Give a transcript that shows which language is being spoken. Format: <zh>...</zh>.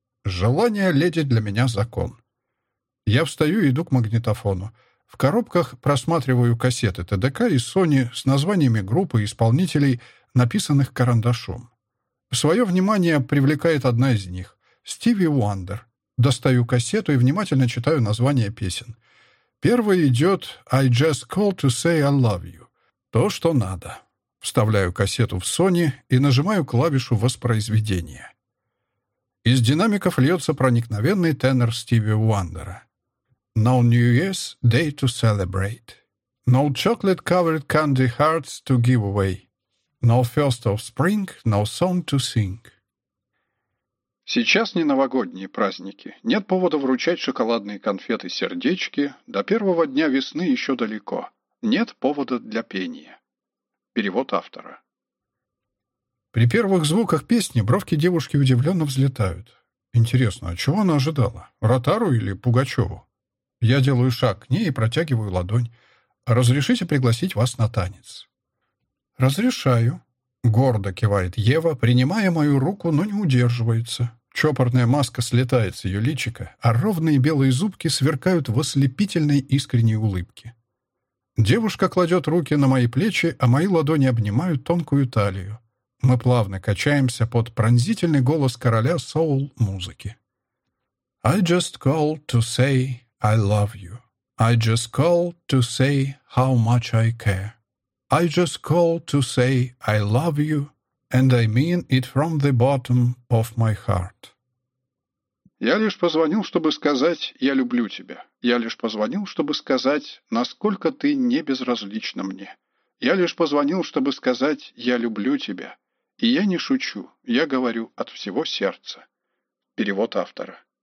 <ru>«Желание леди для меня закон». Я встаю и иду к магнитофону. В коробках просматриваю кассеты ТДК и Sony с названиями группы исполнителей, написанных карандашом. Свое внимание привлекает одна из них — «Стиви Уандер». Достаю кассету и внимательно читаю названия песен. Первый идет</ru> <en>«I just called to say I love you».</en> <ru>То, что надо. Вставляю кассету в Sony и нажимаю клавишу воспроизведения. Из динамиков льется проникновенный тенор Стиви Уандера.</ru> <en>No New Year's Day to celebrate. No chocolate-covered candy hearts to give away. No first of spring, no song to sing.</en> <ru>Сейчас не новогодние праздники. Нет повода вручать шоколадные конфеты-сердечки. До первого дня весны еще далеко. Нет повода для пения. Перевод автора. При первых звуках песни бровки девушки удивленно взлетают. Интересно, а чего она ожидала? Ротару или Пугачеву? Я делаю шаг к ней и протягиваю ладонь. Разрешите пригласить вас на танец? Разрешаю. Гордо кивает Ева, принимая мою руку, но не удерживается. Чопорная маска слетает с ее личика, а ровные белые зубки сверкают в ослепительной искренней улыбке. Девушка кладет руки на мои плечи, а мои ладони обнимают тонкую талию. Мы плавно качаемся под пронзительный голос короля соул-музыки.</ru> <en>I just call to say I love you. I just call to say how much I care. I just call to say I love you, and I mean it from the bottom of my heart.</en> <ru>Я лишь позвонил, чтобы сказать «я люблю тебя». Я лишь позвонил, чтобы сказать, насколько ты не безразлична мне. Я лишь позвонил, чтобы сказать «я люблю тебя». И я не шучу, я говорю от всего сердца. Перевод автора.</ru>